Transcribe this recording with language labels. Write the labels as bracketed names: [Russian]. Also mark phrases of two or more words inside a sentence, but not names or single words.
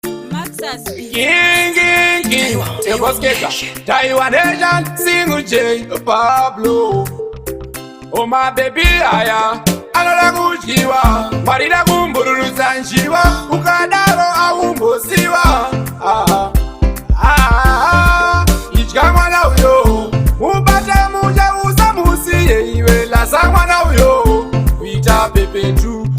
[English] Maxas. King, king, king. Taiwan Nation. Taiwan Nation. Single J, Pablo. Oh, my baby, [Shona] aya. Anoda kudyiwa. Marida kumbururudza njiwa. Ukadaro aumbosiwa. Ah, ah, ah, ah. Idya mwana uyo. Mubate muje usamusiye iwe. Lasa mwana uyo. Kuita pepetu.